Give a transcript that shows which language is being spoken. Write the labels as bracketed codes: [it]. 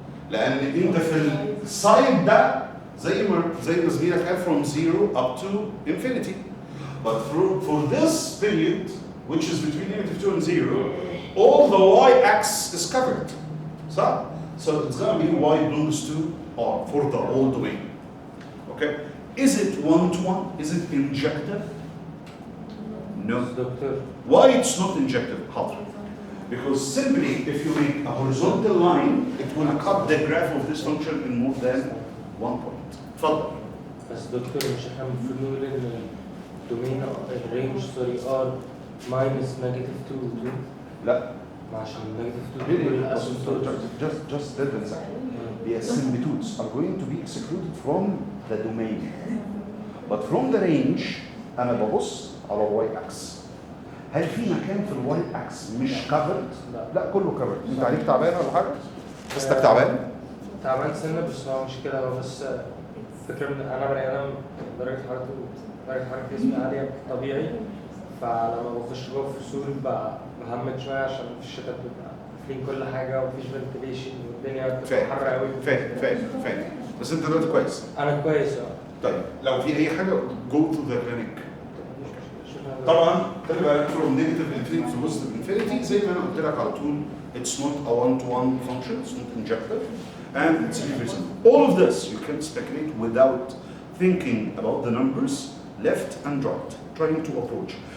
[ar] لأن أنت في السايد ده زي ما زميلك قال [en] from 0 up to infinity. But for this period, which is between negative 2 and 0, all the y-axis is covered. So it's going to be y belongs to R for the whole domain. Okay? Is it one-to-one? Is it injective? No. Doctor. Why it's not injective? How? Because simply if you make a horizontal line, it will cut the graph of this function in more than 1 point. [ar] اتفضل. بس دكتور مش احنا المفروض نقول ان الدومين الرينج سوري ار ماينس نيجاتيف 2 لا ما عشان نيجاتيف 2 [en] really [ar] دول الاسيمتوت. [en] just dead and second. The asymptotes are going to be excluded from the domain. But from the range [ar] أنا ببص على الواي اكس. هل في مكان في الواي اكس مش covered؟ لا كله covered. أنت عليك تعبان ولا حاجة؟ حسيتك تعبان؟ تعبان سنه بس هو مشكله هو بس فكره ان انا بني ادم درجه حراره جسمي عاليه طبيعي، فلما بخش جوه في الفصول بهمت شويه عشان في الشتاء بتبقى قافلين كل حاجه ومفيش فنتليشن والدنيا بتبقى حر قوي. فاهم بس انت دلوقتي كويس. انا كويس طيب لو في اي حاجه [en] go to the clinic. [ar] طبعا خلي بالك [en] from negative infinity to positive infinity [ar] زي ما انا قلت لك على طول [en] it's not a one-to-one function, it's not injective, and it's irreversible. All of this you can speculate without thinking about the numbers left and right, trying to approach.